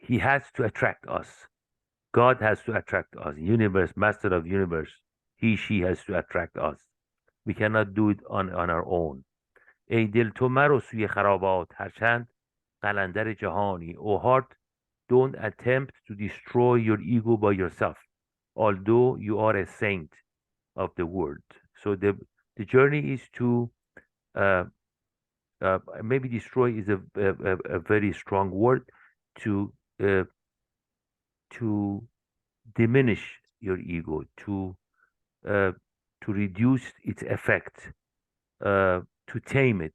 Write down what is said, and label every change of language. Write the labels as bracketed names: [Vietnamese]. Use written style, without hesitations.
[English] He has to attract us. God has to attract us. Universe, master of universe, she has to attract us. We cannot do it on our own. [Persian] ای دل تو مرو سوی خرابات هرچند قلندر جهانی. [English] O heart, don't attempt to destroy your ego by yourself, although you are a saint of the world. So the journey is to uh, maybe destroy is a very strong word to uh, to diminish your ego, uh, to reduce its effect, to tame it.